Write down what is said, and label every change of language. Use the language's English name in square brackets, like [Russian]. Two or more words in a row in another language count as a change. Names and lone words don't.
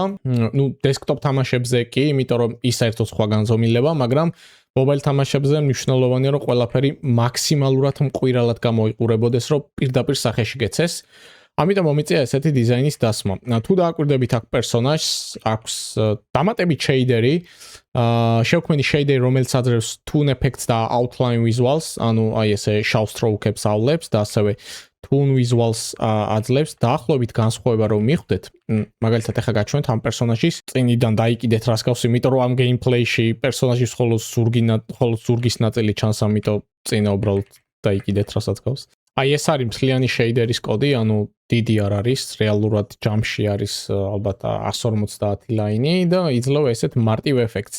[Georgian] ნუ დესკტოპ თამაშებზე კი, იმიტომ რომ ის საერთოდ სხვა განზომილება, მაგრამ მობაილ თამაშებზე მნიშვნელოვანია, რომ ყველაფერი მაქსიმალურად მყირალად გამოიყურებოდეს, რომ პირდაპირ სახეში გეცეს. ამიტომ მომიწია ესეთი დიზაინის დასმა. თუ დააკვირდებით აქ პერსონაჟს, აქვს დამატებით შეიდერი, შევქმენი შეიდერი, რომელიც აძლევს [English] tune effects [Georgian] და [English] outline visuals, [Georgian] ანუ აი ესე შავ stroke-ებს ავლებს და ასევე [English] tune visuals [Georgian] აძლევს. დაახლოებით განსხვავება რომ მიხვდეთ, მაგალითად ახლა გაჩვენეთ ამ პერსონაჟის წინიდან დაიკიდეთ რას გავს, იმიტომ რომ ამ gameplay-ში პერსონაჟის მხოლოდ ზურგის ნაწილი ჩანს, ამიტომ წინა უბრალოდ დაიკიდეთ რასაც გავს. აი ეს არის მთლიანი შეიდერის კოდი, ანუ დიდი არ არის, რეალურად ჯამში არის ალბათ 150 ლაინი და იძლევა ესეთ მარტივ ეფექტს.